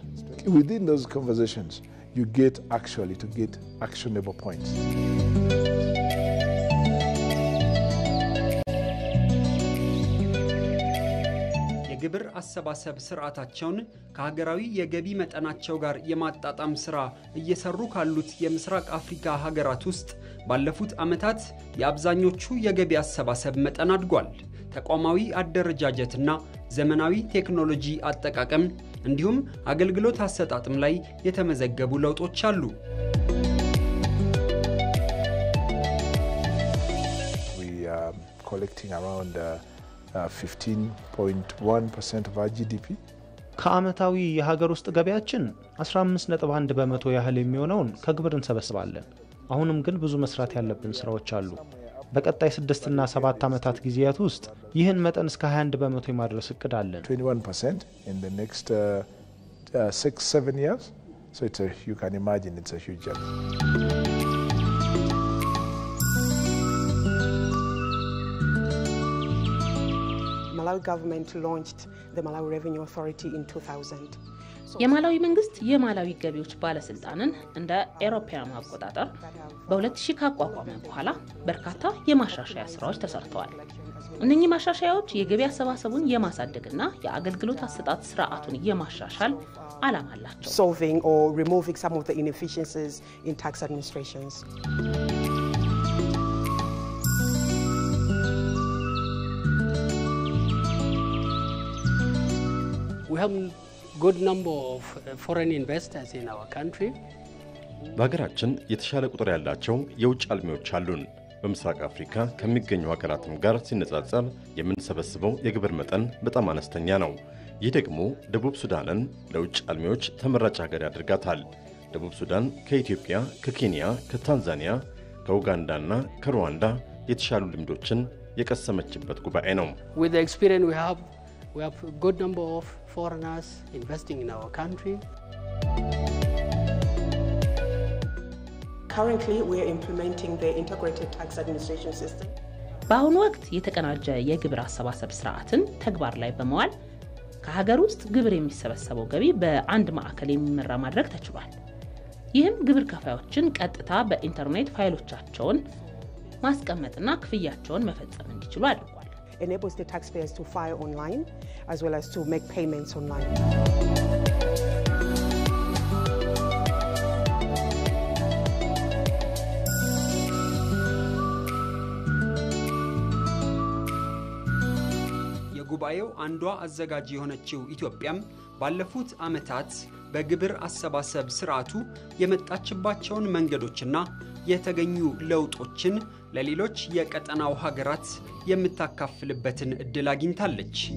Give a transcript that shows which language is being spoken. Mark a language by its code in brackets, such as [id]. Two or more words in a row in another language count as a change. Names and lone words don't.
[en] Within those conversations, you get actionable points. [am] የግብር አሰባሰብ ስርዓታቸውን ከሀገራዊ የገቢ መጠናቸው ጋር የማጣጣም ስራ እየሰሩ ካሉት የምስራቅ አፍሪካ ሀገራት ውስጥ ባለፉት ዓመታት የአብዛኞቹ የገቢ አሰባሰብ መጠን አድጓል። ተቋማዊ አደረጃጀትና ዘመናዊ ቴክኖሎጂ አጠቃቀም እንዲሁም አገልግሎት አሰጣጥም ላይ የተመዘገቡ ለውጦች አሉ። [en] We are collecting around 15.1% of our GDP. [am] ከዓመታዊ የሀገር ውስጥ ገቢያችን 15.1 በመቶ ያህል የሚሆነውን ከግብር እንሰበስባለን። አሁንም ግን ብዙ መስራት ያለብን ስራዎች አሉ። በቀጣይ 6 እና 7 ዓመታት ጊዜያት ውስጥ ይህን መጠን እስከ 21 በመቶ የማድረስ እቅድ አለን። [en] 21% in the next 6-7 years. So you can imagine it's a huge jump. Malawi government launched the Malawi Revenue Authority in 2000. [am] የማላዊ መንግስት የማላዊ ገቢዎች ባለስልጣንን እንደ አውሮፓውያን አቆጣጠር በ2000 ካቋቋመ በኋላ በርካታ የማሻሻያ ስራዎች ተሰርተዋል። እነኚህ ማሻሻያዎች የገቢ አሰባሰቡን የማሳደግና የአገልግሎት አሰጣጥ ስርዓቱን የማሻሻል ዓላማ አላቸው። [en] Solving or removing some of the inefficiencies in tax administrations. We have a good number of foreign investors in our country. [am] በሀገራችን የተሻለ ቁጥር ያላቸው የውጭ አልሚዎች አሉን። በምስራቅ አፍሪካ ከሚገኙ ሀገራትም ጋር ሲነጻጸር የምንሰበስበው የግብር መጠን በጣም አነስተኛ ነው። ይህ ደግሞ ደቡብ ሱዳንን ለውጭ አልሚዎች ተመራጭ ሀገር ያደርጋታል። ደቡብ ሱዳን ከኢትዮጵያ፣ ከኬንያ፣ ከታንዛኒያ፣ ከኡጋንዳና ከሩዋንዳ የተሻሉ ልምዶችን የቀሰመችበት ጉባኤ ነው። [en] With the experience we have a good number of foreigners investing in our country. Currently, we are implementing the integrated tax administration system. [am] በአሁኑ ወቅት የተቀናጀ የግብር አሰባሰብ ስርዓትን ተግባር ላይ በመዋል ከሀገር ውስጥ ግብር የሚሰበሰበው ገቢ በአንድ ማዕከል የሚመራ ማድረግ ተችሏል። ይህም ግብር ከፋዮችን ቀጥታ በኢንተርኔት ፋይሎቻቸውን ማስቀመጥና ክፍያቸውን መፈጸም እንዲችሉ አድርጓል። [en] Enables the taxpayers to file online as well as to make payments online. [am] የጉባኤው አንዷ አዘጋጅ የሆነችው ኢትዮጵያም ባለፉት ዓመታት በግብር አሰባሰብ ስርዓቱ የመጣችባቸውን መንገዶችና የተገኙ ለውጦችን ለሌሎች የቀጠናው ሀገራት የምታካፍልበትን እድል አግኝታለች።